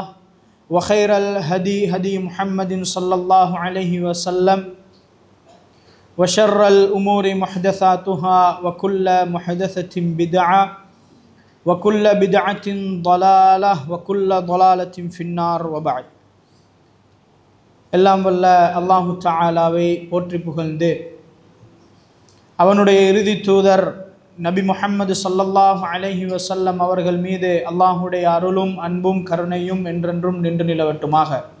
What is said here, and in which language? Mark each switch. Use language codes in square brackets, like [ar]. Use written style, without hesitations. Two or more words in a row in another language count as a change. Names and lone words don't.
[ar] وخير الهدي هدي محمد صلى الله عليه وسلم وشر الأمور محدثاتها وكل محدثة بدعة وكل بدعة ضلالة وكل ضلالة في النار وبعد [ta] எல்லாம் வல்ல [ar] الله تعالى [ta] போற்றி புகழ்ந்து அவனுடைய இறுதி தூதர் நபி முஹம்மது [ar] صلى الله عليه وسلم [ta] அவர்கள் மீது அல்லாஹுடைய அருளும் அன்பும் கருணையும் என்றென்றும் நின்று நிலவட்டுமாக.